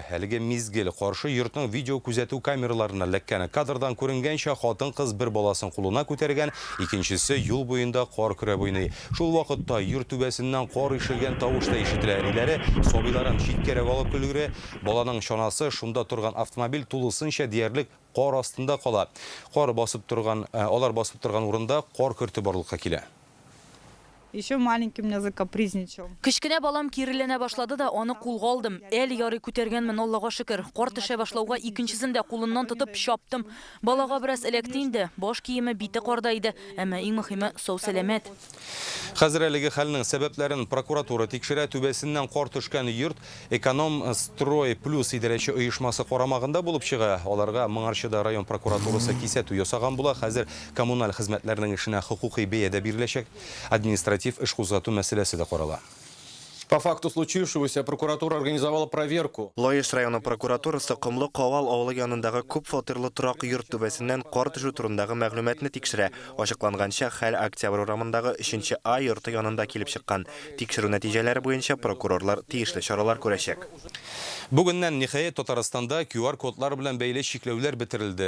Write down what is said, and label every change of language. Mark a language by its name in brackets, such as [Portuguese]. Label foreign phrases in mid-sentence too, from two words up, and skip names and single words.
[Tatar] Әлеге мизгел каршы йортның видео күзәтү камераларына ләккәне кадрдан күренгәнчә хатын-кыз бер баласын кулына күтәргән, икенчесе юл буенда кар көрәп уйный. Шул вакытта йорт түбәсеннән кар ишелгән тавыш та ишетелә. Әниләре собиларын читкәрәк алып көлгерә. Баланың чанасы шунда торган автомобиль тулысынча диярлек кар астында кала. Алар басып торган урында кар көрте барлыкка килә. [Russian] Еще маленький меня закапризничал. [Tatar] Кечкенә балам киреләнә башлады да, аны кулга алдым. Әл ярый күтәргәнмен, Аллага шөкер. Кар төшә башлауга икенчесен дә кулыннан тотып чаптым. Балага бераз эләкте инде. Баш киеме бите карда иде, әмма иң мөһиме сау сәламәт. Хәзер әлеге хәлнең сәбәпләрен прокуратура тикшерә. Түбәсеннән кар төшкән йорт Эконом Строй плюс идарәче оешмасы карамагында булып чыга. Аларга Моңарчыда район прокуратурасы кисәтү ясаган була. Хәзер коммуналь хезмәтләрнең эшенә хукукый бәядә биреләчәк. Административ эш кузгату мәсьәләсе дә карала. [Russian] По факту случившегося прокуратура организовала проверку. [Tatar] Лоиш районы прокуратурасы Комлы-Кабал авылы янындагы күп фатирлы торак йорт түбәсеннән кар төшү турындагы мәгълүматны тикшерә. Ачыкланганча, хәл октябрь урамындагы 3-нче А йорты янында килеп чыккан. Тикшерү нәтиҗәләре буенча прокурорлар тиешле чаралар күрәчәк. Бүгеннән ниһаять Татарстанда QR-кодлар белән бәйле чикләүләр бетерелде.